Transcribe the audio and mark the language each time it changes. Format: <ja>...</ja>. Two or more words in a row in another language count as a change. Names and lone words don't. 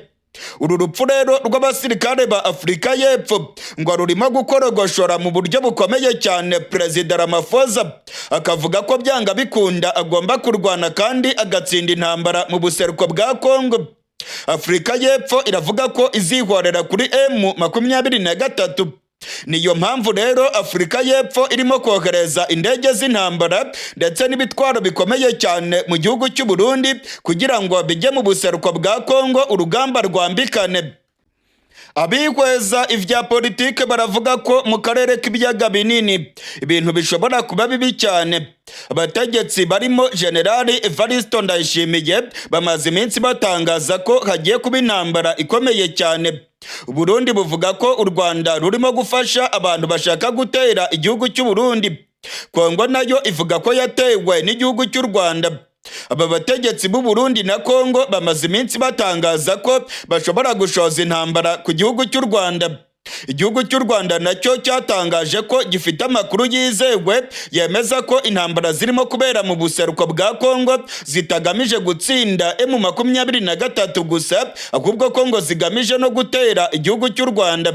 <rw>Uru rupfu rero rw'abasirikare ba Afurika y'Epfo ngo rurimo gukorogoshora mu buryo bukomeye cyane Perezida Ramaphosa, akavuga ko byanga bikunda agomba kurwana kandi agatsinda intambara mu buseruko bwa Congo. Afurika y'Epfo iravuga ko izihorera kuri M23. Niyo mpamvu rero Afurika y'Epfo irimo kohereza indege z'intambara ndetse n'ibitwaro bikomeye cyane mu gihugu cy'u Burundi kugira ngo bijye mu buseruko bwa Congo urugamba rwambikane. Abihweza ivya politike baravuga ko mu karere k'ibiyaga binini ibintu bishobora kuba bibi cyane. Abategetsi barimo General Evaristo Ndayishimiye bamaze iminsi batangaza ko hagiye kuba intambara ikomeye cyane. Burundi buvuga ko u Rwanda rurimo gufasha abantu bashaka gutera igihugu cy'u Burundi. Congo nayo ivuga ko yatewe n'igihugu cy'u Rwanda. Aba bategetsi b'u Burundi na Congo bamaze iminsi batangaza ko bashobora gushoza intambara ku gihugu cy'u Rwanda. Igihugu cy'u Rwanda nacyo cyatangaje ko gifite amakuru yizewe yemeza ko intambara zirimo kubera mu buseruko bwa Congo zitagamije gutsinda M23 gusa, ahubwo ko ngo zigamije no gutera igihugu cy'u Rwanda.</rw>